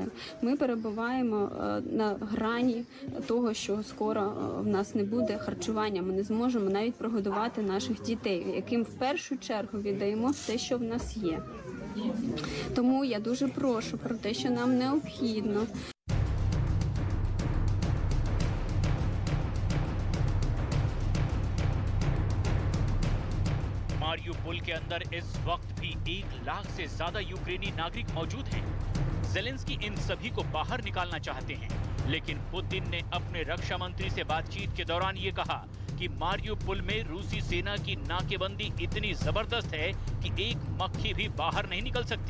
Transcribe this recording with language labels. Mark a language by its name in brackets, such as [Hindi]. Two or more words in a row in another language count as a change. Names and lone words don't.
[Ukrainian] Ми перебуваємо на грані того, що скоро в нас не буде харчування. Ми не зможемо навіть прогодувати наших дітей, яким в першу чергу віддаємо те, що в нас є. Тому я дуже прошу про те, що нам необхідно. [Hindi] मारियुपोल के अंदर इस वक्त भी 1 लाख से ज्यादा यूक्रेनी नागरिक मौजूद हैं। ज़ेलेंस्की इन सभी को बाहर निकालना चाहते हैं, लेकिन पुतिन ने अपने रक्षा मंत्री से बातचीत के दौरान ये कहा कि मारियुपोल में रूसी सेना की नाकेबंदी इतनी जबरदस्त है कि एक मक्खी भी बाहर नहीं निकल सकती।